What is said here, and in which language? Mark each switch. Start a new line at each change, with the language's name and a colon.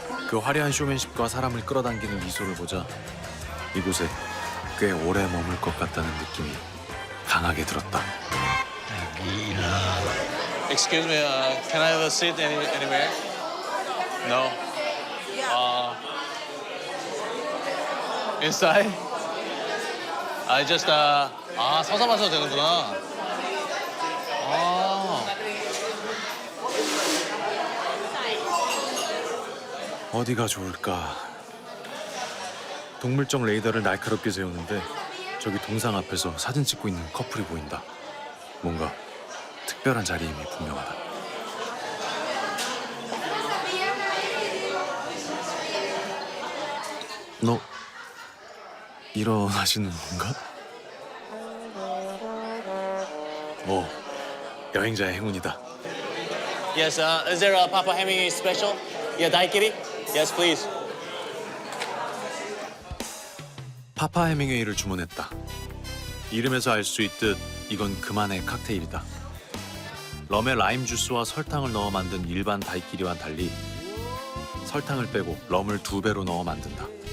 Korean: 그 화려한 쇼맨십과 사람을 끌어당기는 미소를 보자 이곳에 꽤 오래 머물 것 같다는 느낌이 강하게 들었다.
English: Excuse me, can I have a seat anywhere? No. Inside? I just
Korean: 서서 마셔도 되는구나. 어디가 좋을까? 동물적 레이더를 날카롭게 세우는데 저기 동상 앞에서 사진 찍고 있는 커플이 보인다. 뭔가 특별한 자리임이 분명하다. 너 일어나시는 건가? 오, 여행자의 행운이다.
English: Yes, is there a Papa Hemingway special? Yeah, daiquiri? Yes, please.
Korean: 파파 해밍웨이를 주문했다. 이름에서 알 수 있듯 이건 그만의 칵테일이다. 럼에 라임 주스와 설탕을 넣어 만든 일반 다이끼리와 달리 설탕을 빼고 럼을 2배로 넣어 만든다.